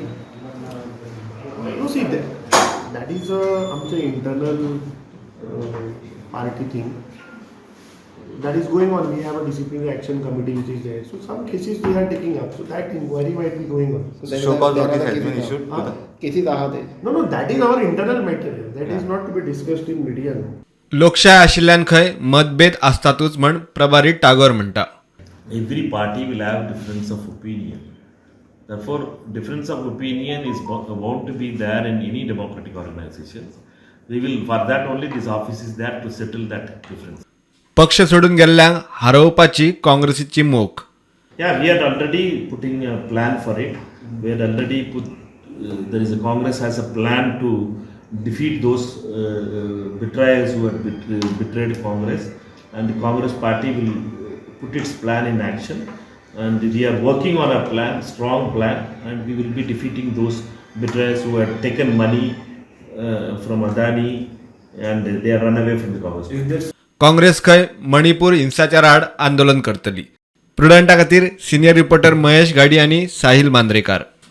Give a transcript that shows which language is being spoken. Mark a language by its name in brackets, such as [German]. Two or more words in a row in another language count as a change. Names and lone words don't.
[English] You see that is a internal party thing that is going on. We have a disciplinary action committee which is there. So some cases we are taking up. So that inquiry might be going on. So show cause notice has been issued. Cases are No, that is our internal matter. That is not to be discussed in media. [Konkani] लोकशाय आशिल्ल्यान खंय मतभेद आसतातूच म्हण प्रभारी टागोर म्हणटा. [English] Every party will have difference of opinion. Therefore, difference of opinion is bound to be there in any democratic organizations. We will, for that only, this office is there to settle that difference. [Konkani] पक्ष सोडून गेल्ल्यांक हरोवपाची काँग्रेसीची मोख. [English] Yeah, we are already putting a plan for it. We are already there is a Congress has a plan to defeat those betrayers who have betrayed Congress, and the Congress party will put its plan in action. And we are working on a plan, strong plan, and we will be defeating those betrayers who have taken money from Adani and they are run away from the Congress. [Konkani] काँग्रेस खंय मणिपूर हिंसाचार आड आंदोलन करतली. प्रुडंटा खातीर [English] senior reporter [Konkani] महेश गाडी आनी साहिल मांद्रेकार.